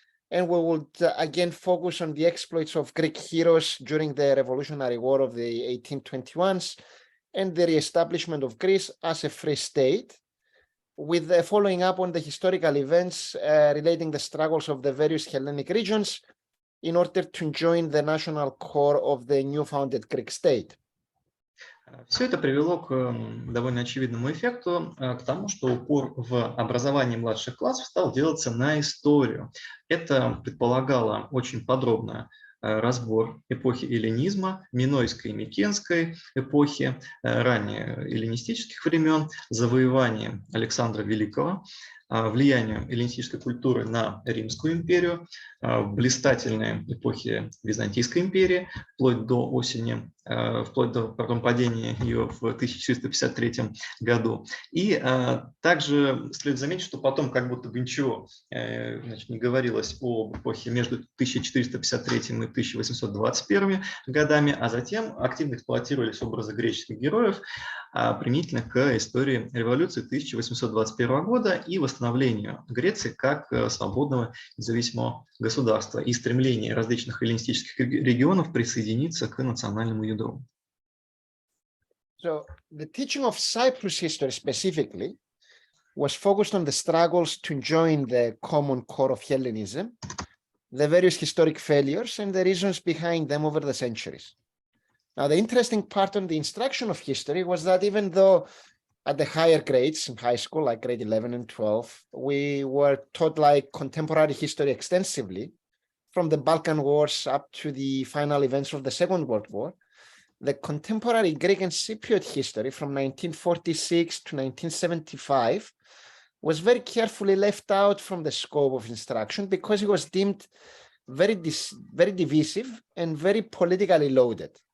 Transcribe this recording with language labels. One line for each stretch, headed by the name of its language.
English: And we would again focus on the exploits of Greek heroes during the Revolutionary War of the 1821s and the reestablishment of Greece as a free state, with following up on the historical events relating the struggles of the various Hellenic regions in order to join the national core of the new founded Greek state.
Russian: Все это привело к довольно очевидному эффекту, к тому, что упор в образовании младших классов стал делаться на историю. Это предполагало очень подробно разбор эпохи эллинизма, минойской и микенской эпохи, ранее эллинистических времен, завоевания Александра Великого, влиянию эллинистической культуры на Римскую империю, блистательной эпохи Византийской империи, вплоть до падения ее в 1453 году. И также следует заметить, что потом как будто бы ничего не говорилось об эпохе между 1453 и 1821 годами, а затем активно эксплуатировались образы греческих героев применительно к истории революции 1821 года и восстановлению Греции как свободного независимого государства и стремление различных эллинистических регионов присоединиться к национальному ядру.
English: So the teaching of Cyprus history specifically was focused on the struggles to join the common core of Hellenism, the various historic failures, and the reasons behind them over the centuries. Now, the interesting part on the instruction of history was that even though at the higher grades in high school, like grade 11 and 12, we were taught like contemporary history extensively, from the Balkan Wars up to the final events of the Second World War, the contemporary Greek and Cypriot history from 1946 to 1975 was very carefully left out from the scope of instruction because it was deemed very divisive and very politically loaded.